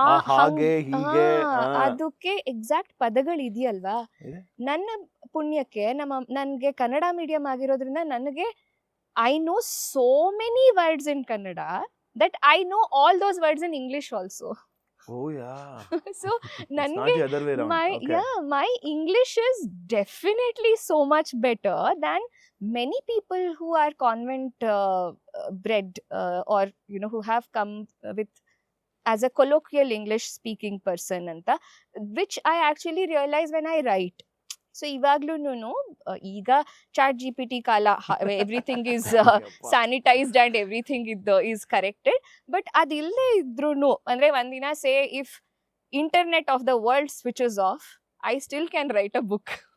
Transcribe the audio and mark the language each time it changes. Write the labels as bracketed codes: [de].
[kn] ಹಾಗೆ ಹೀಗೆ ಅದಕ್ಕೆ ಎಕ್ಸಾಕ್ಟ್ ಪದಗಳು ಇದೆಯಲ್ವಾ. ಇದೆ. ನನ್ನ ಪುಣ್ಯಕ್ಕೆ ನನ್ಗೆ ಕನ್ನಡ ಮೀಡಿಯಂ ಆಗಿರೋದ್ರಿಂದ ನನಗೆ [en] I know so many words in Kannada that I know all those words in English also. Oh yeah. So It's [kn] ನನಗೆ [en] not the other way around. Okay. my English is definitely so much better than many people who are convent bred or who have come with as a colloquial English speaking person anta, which I actually realize when I write. So [kn] ಇವಾಗ್ಲೂನು ಈಗ chat GPT ಕಾಲ, [en] Everything is sanitized and everything is corrected. But [kn] ಅದಿಲ್ಲದೆ ಇದ್ರೂನು ಅಂದ್ರೆ ಒಂದಿನ [en] Say if internet of the world switches off, I still can write a book.